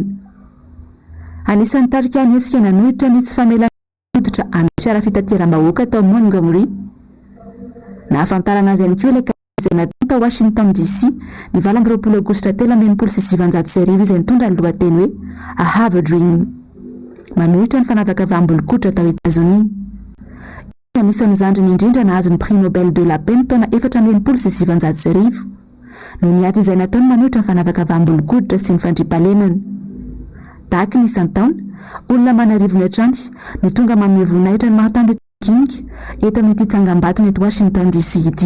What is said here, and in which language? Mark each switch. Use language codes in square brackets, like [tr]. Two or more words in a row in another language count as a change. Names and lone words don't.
[mg] Anisan'ny tarika ny hetsika nanohitra ny tsy famelana hoditra any fiara fitateram-bahoaka tao Montgomery. Nahafantarana azy ihany koa ilay izay natao tao Washington DC ny 20 Aogositra 1707 izay nitondra ny lohateny hoe [en] I have a dream. [mg] Manohitra ny fanavaka vaham-bolon-koditra tao États-Unis. Anisan'ny zandriny indrindra nahazo ny [fr] prix Nobel de la Paix [mg] taona 1707 noho ny aty izay nataony manohitra ny fanavaka vaham-bolon-koditra sy ny fandriam-pahalemana. Tahaka ny isan-taona, olona manarivony hatrany no tonga manome voninahitra ny Martin Luther King eto amin'ity tsangam-bato eto Washington DC ity.